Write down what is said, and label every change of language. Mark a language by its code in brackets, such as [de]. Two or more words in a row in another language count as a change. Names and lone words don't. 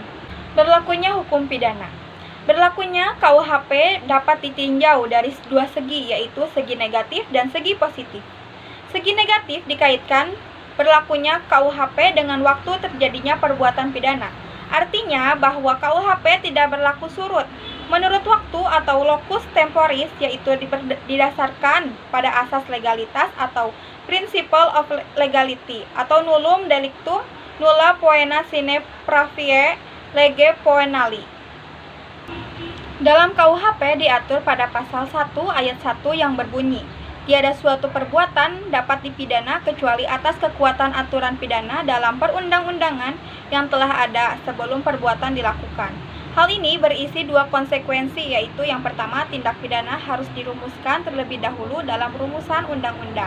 [id] Berlakunya hukum pidana. Berlakunya KUHP dapat ditinjau dari dua segi yaitu segi negatif dan segi positif. Segi negatif dikaitkan berlakunya KUHP dengan waktu terjadinya perbuatan pidana. Artinya bahwa KUHP tidak berlaku surut menurut waktu atau [la] locus temporis, [id] yaitu didasarkan pada asas legalitas atau [en] principle of legality [id] atau [la] nullum delictum nulla poena sine praevie lege poenali. [id] Dalam KUHP diatur pada pasal 1 ayat 1 yang berbunyi, tiada suatu perbuatan dapat dipidana kecuali atas kekuatan aturan pidana dalam perundang-undangan yang telah ada sebelum perbuatan dilakukan. Hal ini berisi dua konsekuensi, yaitu yang pertama, tindak pidana harus dirumuskan terlebih dahulu dalam rumusan undang-undang.